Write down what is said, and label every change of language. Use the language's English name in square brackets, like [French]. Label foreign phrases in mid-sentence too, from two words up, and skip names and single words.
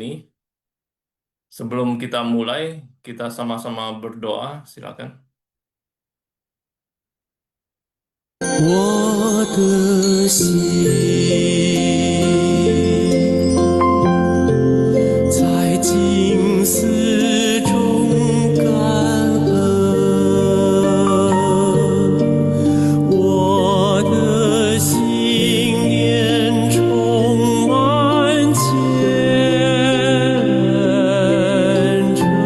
[Indonesian] Sebelum kita mulai, kita sama-sama berdoa. Silakan. [Chinese] 我的心在静思中感恩，我的心念充满虔诚。